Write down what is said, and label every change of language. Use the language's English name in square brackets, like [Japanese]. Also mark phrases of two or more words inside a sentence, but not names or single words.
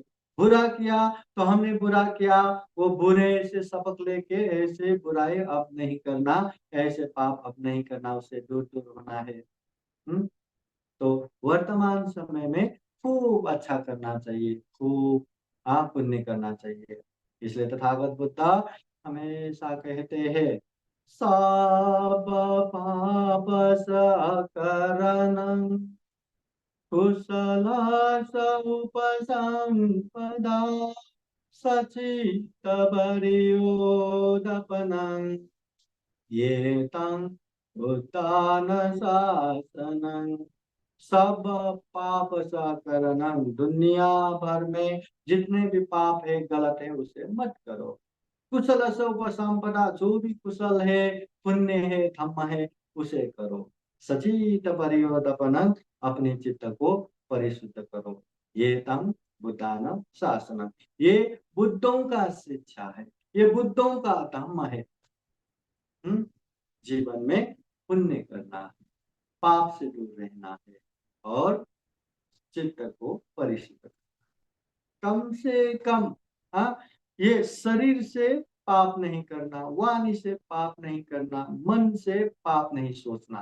[Hindi] बुरा किया तो हमने बुरा किया, वो बुरे से सबक लेके ऐसे बुराई अब नहीं करना, ऐसे पाप अब नहीं करना, उससे दूर दूर होना है। हम्म। तो वर्तमान समय में खूब अच्छा करना चाहिए, खूब पुण्य करना चाहिए। इसलिए तथागत बुद्धा हमेशा कहते हैं, [Pali] सब पाप सकरणं कुशल उपसंपदा सचित बरियोदपनं ये तं बुद्धान शासनं। सब पाप सकरणं, [Hindi] दुनिया भर में जितने भी पाप है, गलत है, उसे मत करो। कुशल से उपसंपदा, जो भी कुशल है, पुण्य है, धम्म है, उसे करो। [Pali] सचित परियोदपन, [Hindi] अपने चित्त को परिशुद्ध करो। [Pali] ये तम बुद्धान शासन, [Hindi] ये बुद्धों का शिक्षा है, ये बुद्धों का धम्म है। हम्म। जीवन में पुण्य करना है, पाप से दूर रहना है, और चित्त को परिशुद्ध, कम से कम, हाँ, ये शरीर से पाप नहीं करना, वाणी से पाप नहीं करना, मन से पाप नहीं सोचना।